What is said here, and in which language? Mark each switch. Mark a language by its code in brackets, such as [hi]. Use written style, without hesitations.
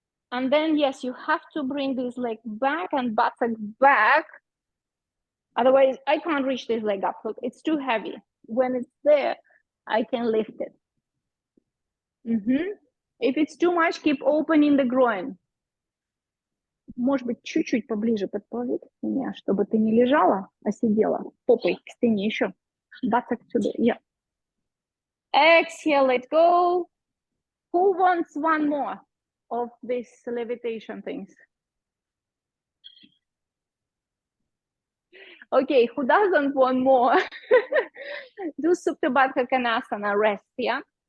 [en] And then, yes, you have to bring this leg back and buttock back. Otherwise, I can't reach this leg up. Look, it's too heavy. When it's there, I can lift it. If it's too much, keep opening the groin. [ru] Может быть, чуть-чуть поближе подползти к стене, чтобы ты не лежала, а сидела попой к стене еще. [en] Buttock to the, yeah. Exhale, let go. Who wants one more of these levitation things? Okay, who doesn't want more? Do Supta Baddha Konasana, rest, yeah?